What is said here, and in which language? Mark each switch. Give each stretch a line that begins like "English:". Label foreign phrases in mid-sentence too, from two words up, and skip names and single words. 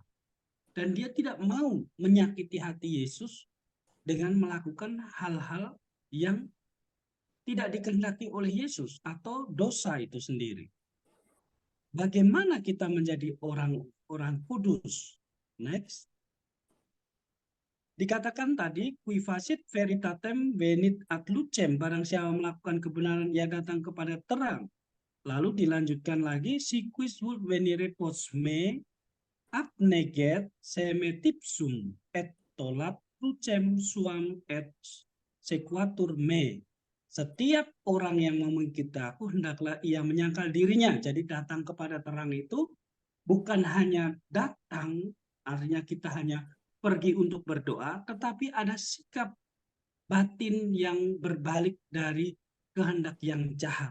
Indonesian: Dan dia tidak mau menyakiti hati Yesus dengan melakukan hal-hal yang tidak dikehendaki oleh Yesus atau dosa itu sendiri. Bagaimana kita menjadi orang-orang kudus? Next. Dikatakan tadi,
Latin: qui facit veritatem venit ad lucem,
Indonesian: barang siapa melakukan kebenaran ia datang kepada terang. Lalu dilanjutkan lagi,
Latin: si quis vult venire post me, abneget seme tipsum, et tolat lucem suam et sequatur me.
Indonesian: Setiap orang yang mau mengikuti aku, hendaklah ia menyangkal dirinya. Jadi datang kepada terang itu bukan hanya datang, artinya kita hanya pergi untuk berdoa, tetapi ada sikap batin yang berbalik dari kehendak yang jahat.